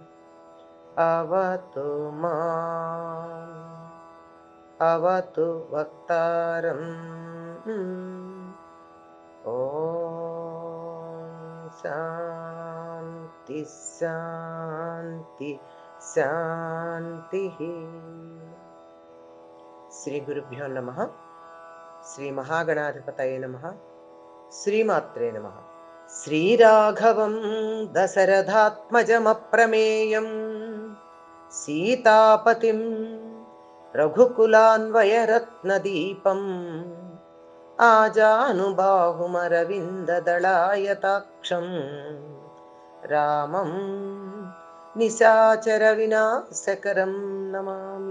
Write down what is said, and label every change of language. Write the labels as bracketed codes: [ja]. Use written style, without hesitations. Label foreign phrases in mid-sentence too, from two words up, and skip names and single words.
[sa] अवतु माम् अवतु वक्तारम् ॐ शान्ति शान्ति शान्तिः। శ్రీ గురుభ్యో నమః. శ్రీ మహాగణాధిపతయే నమః. శ్రీమాత్రే నమః. శ్రీరాఘవం దశరథాత్మజమప్రమేయం సీతాపతిం రఘుకులాన్వయరత్నదీపం ఆజానుబాహుమరవిందదళాయతాక్షం రామం నిశాచర వినాశకరం నమామి.